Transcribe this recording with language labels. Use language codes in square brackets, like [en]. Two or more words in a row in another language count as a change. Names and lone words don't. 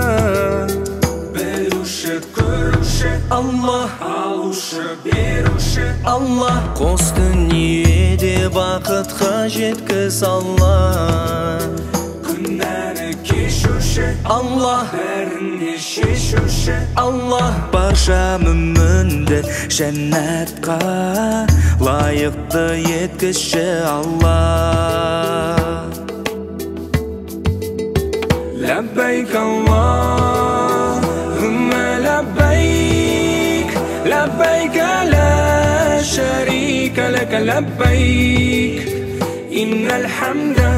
[kk] білуші, көруші Аллах, алушы, беруші Аллах Қос дүниеде бақытқа жеткіз Аллах Күнәні кешуші Аллах бәріне шешуші Аллах барша мүмінді жәннатқа лайықты еткізші [ar] Аллах لبيك اللهم لبيك لبيك لا شريك لك لبيك إن الحمد